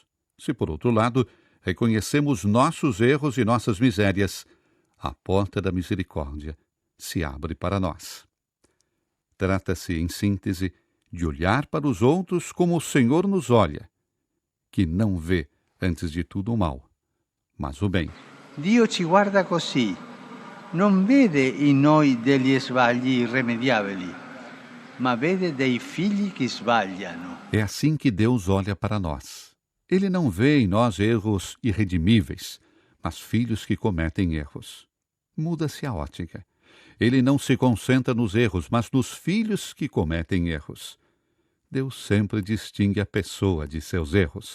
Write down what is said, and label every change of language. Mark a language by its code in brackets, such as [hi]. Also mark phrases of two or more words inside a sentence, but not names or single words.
[pt] Se, por outro lado, reconhecemos nossos erros e nossas misérias, a porta da misericórdia se abre para nós. Trata-se, em síntese, de olhar para os outros como o Senhor nos olha, que não vê, antes de tudo, o mal, mas o bem. [it] Dio ci guarda così, non vede in noi degli sbagli irremediabili, ma vede dei figli che sbagliano. [pt] É assim que Deus olha para nós. Ele não vê em nós erros irredimíveis, mas filhos que cometem erros. Muda-se a ótica. Ele não se concentra nos erros, mas nos filhos que cometem erros. Deus sempre distingue a pessoa de seus erros.